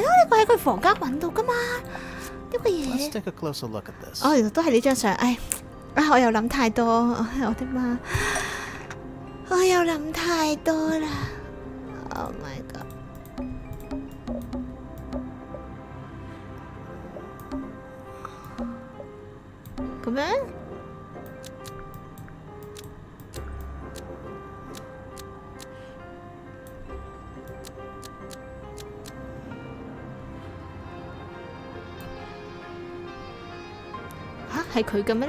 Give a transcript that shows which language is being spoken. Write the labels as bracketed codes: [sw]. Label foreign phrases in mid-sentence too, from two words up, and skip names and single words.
[yue] 個喺佢房間揾到噶嘛？呢個 [en] Let's [yue] 嘢。 [en] take a closer look at this. [yue] 哦，原來都係呢張相。唉，我又諗太多。唉，我的媽！我又諗太多啦。 [en] Oh my god！ [yue] 咁樣？吓，係佢嘅咩？